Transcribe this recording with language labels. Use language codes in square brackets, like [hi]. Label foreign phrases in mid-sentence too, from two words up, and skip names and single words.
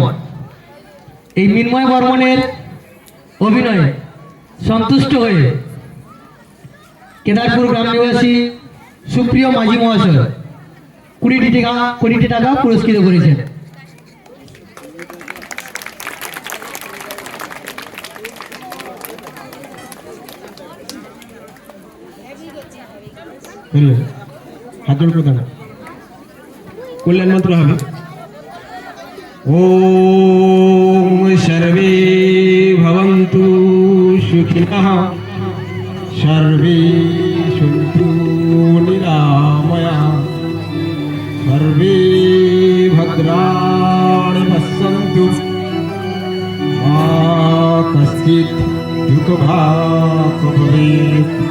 [bn] এই মিন্ময় বর্মনের অভিনয়ে সন্তুষ্ট হয়ে কেদারপুর গ্রাম নিবাসী সুপ্রিয় মাঝি মহাশয় 20 টাকা পুরস্কৃত করেছেন। হাত জোড় করে দাঁড়াবে। কল্যাণ মন্ত্র হবে। [sa] ওম সর্বে ভবন্তু সুখিনঃ, সর্বে সন্তু নিরাময়াঃ, সর্বে ভদ্রাণি পশ্যন্তু, মা কশ্চিৎ দুঃখভাগ্ ভবেৎ।